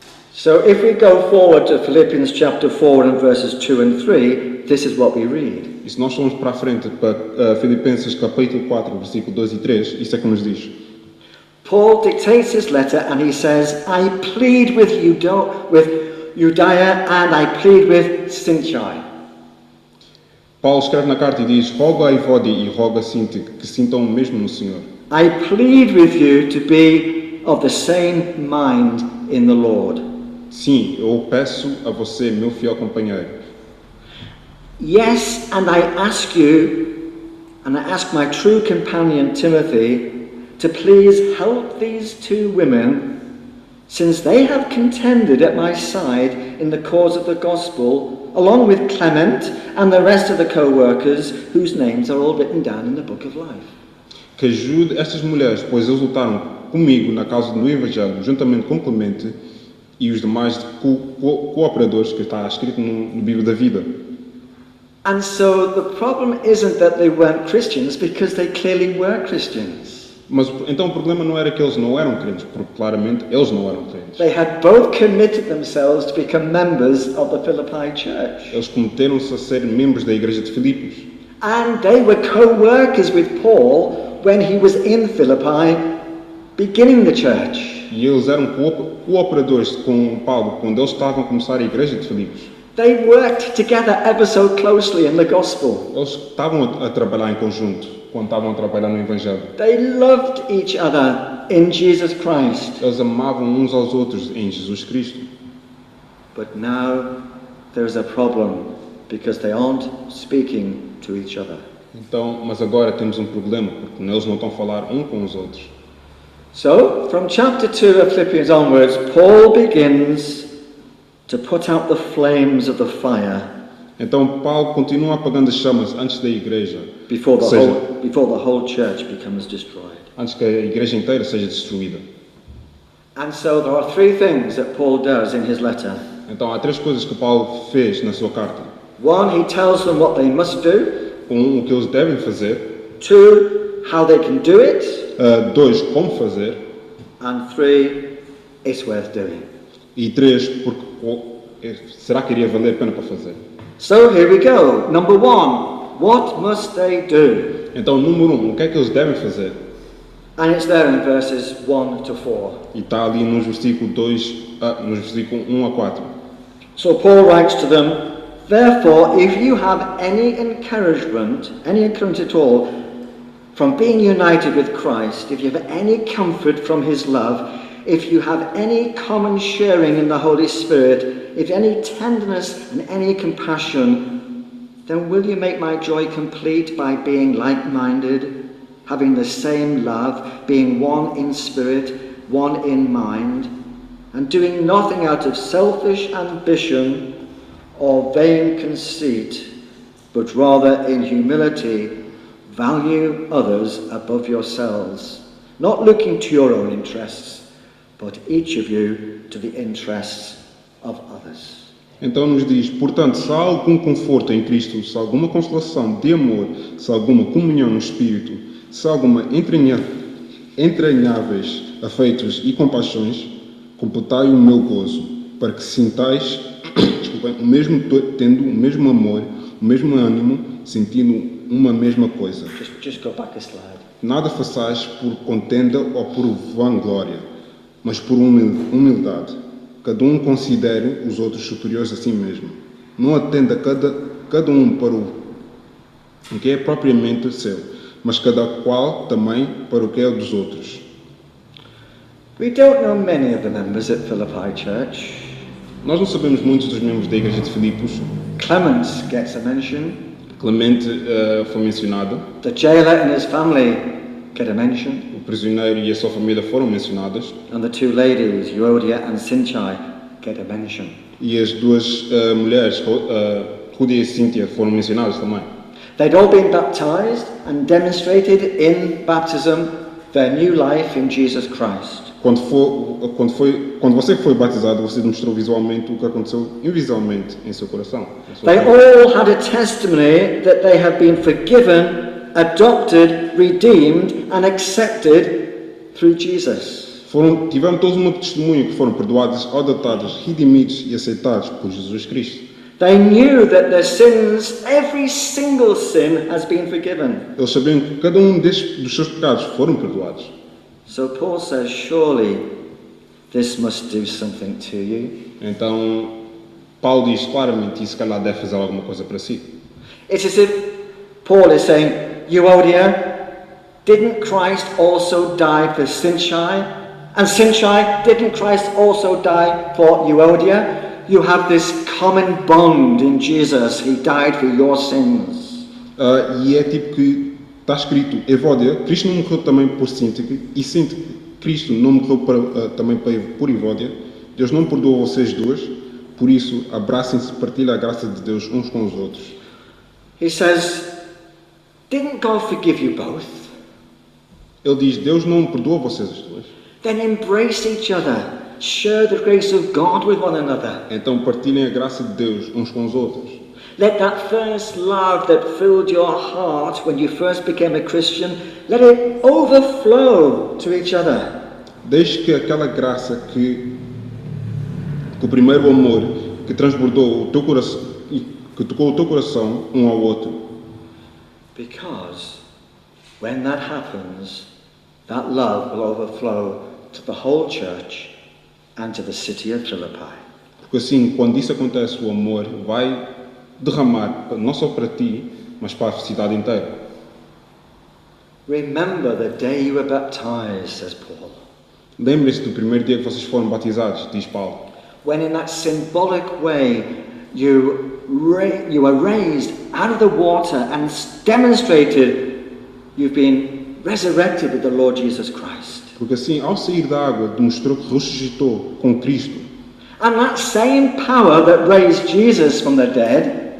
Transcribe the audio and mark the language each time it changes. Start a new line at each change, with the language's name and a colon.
English: So if we go forward to Philippians chapter 4 and verses 2 and 3, this is what we read.
Portuguese: E se nós formos para a frente, para Filipenses capítulo 4, versículo 2 e 3, isso é que nos diz.
English: Paul dictates his letter and he says, I plead with Euodia and I plead with Syntyche.
Portuguese: Paulo escreve na carta e diz, rogo a Evódia e rogo a Sinti que sintam o mesmo no Senhor.
English: I plead with you to be of the same mind in the Lord.
Portuguese: Sim, eu peço a você, meu fiel companheiro.
English: Yes, and I ask you, and I ask my true companion Timothy, to please help these two women, since they have contended at my side in the cause of the gospel, along with Clement and the rest of the co-workers whose names are all written down in the book of life.
Portuguese: Que ajude estas mulheres, pois eles lutaram comigo na causa do Evangelho, juntamente com Clemente e os demais cooperadores que está escrito no livro da vida.
English: And so the problem isn't that they weren't Christians, because they clearly were Christians.
Portuguese: Mas então o problema não era que eles não eram crentes, porque claramente eles não eram crentes.
English: They had both committed themselves to become members of the Philippi church.
Portuguese: Eles cometeram-se a ser membros da igreja de Filipos.
English: And they were co-workers with Paul when he was in Philippi, beginning the church.
Portuguese: E eles eram cooperadores com Paulo quando eles estavam a começar a igreja de Filipos.
English: They worked together ever so closely in the gospel.
Portuguese: Eles estavam a trabalhar em conjunto quando estavam a trabalhar no Evangelho.
English: They loved each other in Jesus Christ.
Portuguese: Eles amavam uns aos outros em Jesus Cristo.
English: But now there's a problem because they aren't speaking to each other.
Portuguese: Então, mas agora temos um problema, porque eles não estão a falar um com os outros.
English: So, from chapter 2 of Philippians onwards, Paul begins to put out the flames of the fire
Portuguese: Então, Paulo continua apagando as chamas antes da igreja,
English: before the,
Portuguese: Ou seja,
English: before the whole church becomes destroyed.
Portuguese: antes que a igreja inteira seja destruída.
English: And so there are three things that Paul does in his letter.
Portuguese: Então, há três coisas que Paulo fez na sua carta.
English: One, he tells them what they must do.
Portuguese: O que eles devem fazer.
English: Two, how they can do it.
Portuguese: Dois, como fazer.
English: And three, it's worth doing.
Portuguese: E três, porque será que iria valer a pena para fazer?
English: So here we go. Number one, what must they do?
Portuguese: Então, número um, o que é que eles devem fazer?
English: And it's there in verses 1 to 4.
Portuguese: E está ali no versículo 1 a 4.
English: So Paul writes to them, therefore, if you have any encouragement at all, from being united with Christ, if you have any comfort from his love, if you have any common sharing in the Holy Spirit, if any tenderness and any compassion, then will you make my joy complete by being like-minded, having the same love, being one in spirit, one in mind, and doing nothing out of selfish ambition or vain conceit, but rather in humility value others above yourselves, not looking to your own interests, but each of you to the interests of others.
Portuguese: Então nos diz, portanto, se há algum conforto em Cristo, se há alguma consolação de amor, se há alguma comunhão no Espírito, se há alguma entranháveis afeitos e compaixões, completai o meu gozo, para que sintais o mesmo, tendo o mesmo amor, o mesmo ânimo, sentindo uma mesma coisa.
English: Just go back a slide.
Portuguese: Nada façais por contenda ou por vanglória, mas por humildade. Cada um considere os outros superiores a si mesmo. Não atenda cada um para o que é propriamente seu, mas cada qual também para o que é dos outros.
English: We don't know many of the members at Philippi Church.
Portuguese: Nós não sabemos muitos dos membros da Igreja de Filipos.
English: Clement gets a mention.
Portuguese: Clemente foi mencionado.
English: The jailer and his family get a mention.
Portuguese: O prisioneiro e a sua família foram mencionados.
English: And the two ladies, Euodia and Syntyche, get a mention.
Portuguese: E as duas mulheres, Rúdia e Cíntia, foram mencionadas também.
English: They'd all been baptized and demonstrated in baptism their new life in Jesus Christ.
Portuguese: Quando você foi batizado, você demonstrou visualmente o que aconteceu invisivelmente em seu coração.
English: They all had a testimony that they had been forgiven, adopted, redeemed and accepted through Jesus.
Portuguese: Tiveram todos uma testemunha que foram perdoados, adotados, redimidos e aceitados por Jesus Cristo.
English: They knew that their sins, every single sin, has been forgiven.
Portuguese: Eles sabiam que cada um dos seus pecados foram perdoados.
English: So Paul says, surely this must do something to you.
Portuguese: Então, Paulo diz claramente, e se calhar deve fazer alguma coisa para si.
English: It's as if Paul is saying, Euodia, didn't Christ also die for Syntyche? And Syntyche, didn't Christ also die for Euodia? You have this common bond in Jesus. He died for your sins.
Portuguese: E é tipo que está escrito, Evódia, Cristo não morreu também por Cíntia, e Cíntia, Cristo não morreu também por Evódia. Deus não perdoa vocês duas, por isso abracem-se e partilhem a graça de Deus uns com os outros.
English: He says, didn't God forgive you both?
Portuguese: Ele diz, Deus não perdoa vocês as duas.
English: Then embrace each other. Share the grace of God with one another.
Portuguese: Então partilhem a graça de Deus uns com os outros.
English: Let that first love that filled your heart when you first became a Christian, let it overflow to each other.
Portuguese: Deixe que aquela graça que o primeiro amor que transbordou o teu coração, que tocou o teu coração um ao outro.
English: Because when that happens, that love will overflow to the whole church and to the city of Philippi.
Portuguese: Porque assim, quando isso acontece, o amor vai derramar não só para ti, mas para a cidade inteira.
English: Remember the day you were baptized, says Paul.
Portuguese: Lembrem-se do primeiro dia que vocês foram batizados, diz Paulo.
English: When in that symbolic way you were raised out of the water and demonstrated you've been resurrected with the Lord Jesus Christ.
Portuguese: Porque assim, ao sair da água, demonstrou que ressuscitou com Cristo.
English: And that same power that raised Jesus from the dead